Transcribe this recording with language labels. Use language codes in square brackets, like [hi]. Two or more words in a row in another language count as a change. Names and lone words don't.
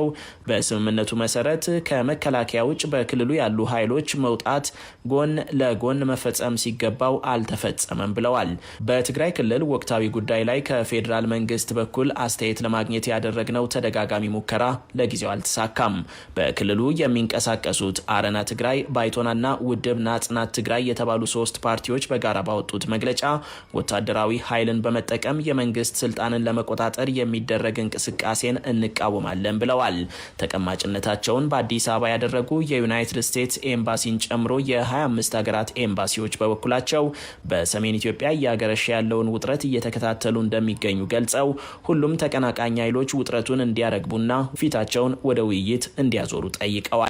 [am] በስምምነቱ መሰረት ከመከላከያ ውጭ በክልሉ ያሉ ኃይሎች መውጣት ጎን ለጎን መፈጸም ሲገባው አልተፈጸመም ብለዋል። በትግራይ ክልል ወቅታዊ ጉዳይ ላይ ከፌዴራል መንግስት በኩል አስተያየት ለማግኘት ያደረግነው ተደጋጋሚ ሙከራ ለጊዜው አልተሳካም። በክልሉ የሚንቀሳቀሱት አረና ትግራይ፣ ባይቶናና ውድብ ናጽናት ትግራይ የተባሉ ሶስት ፓርቲዎች በጋራ ባወጡት መግለጫ ወታደራዊ ኃይል ኃይልን በመጠቀም የመንግስት ስልጣንን ለመቆጣጠር የሚደረግ እንቅስቃሴን እንቃወማለን ብለዋል። ተቀማጭነታቸውን በአዲስ አበባ ያደረጉ የዩናይትድ ስቴትስ ኤምባሲን ጨምሮ የ25 ሀገራት ኤምባሲዎች በበኩላቸው በሰሜን ኢትዮጵያ እያገረሸ ያለውን ውጥረት እየተከታተሉ እንደሚገኙ ገልጸው ሁሉም ተቀናቃኝ ኃይሎች ውጥረቱን እንዲያረግቡና ፊታቸውን ወደ ውይይት እንዲያዞሩ ጠይቀዋል።